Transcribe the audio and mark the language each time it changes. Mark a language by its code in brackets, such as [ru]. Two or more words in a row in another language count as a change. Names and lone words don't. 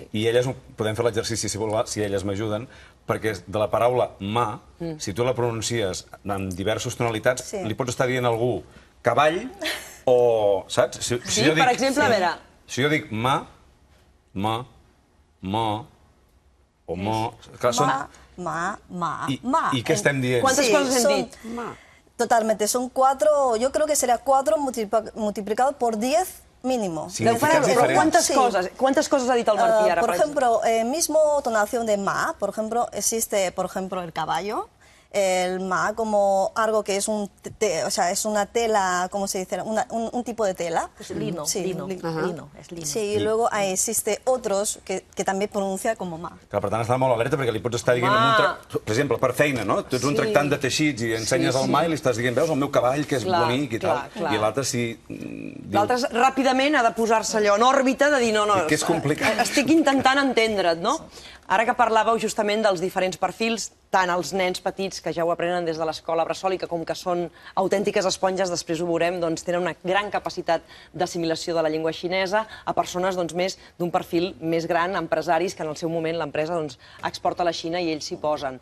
[ca] I elles, podem fer l'exercici si elles m'ajuden, perquè de la paraula mà, si tu la pronuncies en diverses tonalitats, li pots estar dient a algú cavall o... Saps? Sí, per exemple, a veure... Si jo dic mà, o mo... I què estem dient? [es] ¿Cuántas cosas [ca] hem dit? [es] Totalmente, son 4, yo creo que sería 4 multiplicado por 10 mínimo. [ca] Significats diferents. [es] ¿Cuántas cosas [ca] ha dit el Martí ara? [es] Por ejemplo, mismo tonación de ma, por ejemplo, existe, por ejemplo, el caballo, el ma como algo que es es una tela, ¿cómo se dice? Un tipo de tela. Es lino, Sí, lino, es lino. Sí, y luego existe otros que también pronuncia como ma. [ca] Clar, per tant, està molt alerta perquè li pots estar dient... Per exemple, per feina, no? Tu ets un tractant de teixits i ensenyes el mà i li estàs dient, veus, el meu cavall, que és bonic i tal. I l'altre sí... L'altre ràpidament ha de posar-se allò en òrbita de dir, no, que és complicat. estic intentant entendre't, no? Ara que parlàveu justament dels diferents perfils, tant els nens petits, que ja ho aprenen des de l'escola bressol i que com que són autèntiques esponges, després ho veurem, doncs tenen una gran capacitat d'assimilació de la llengua xinesa, a persones més d'un perfil més gran, empresaris, que en el seu moment l'empresa exporta a la Xina i ells s'hi posen.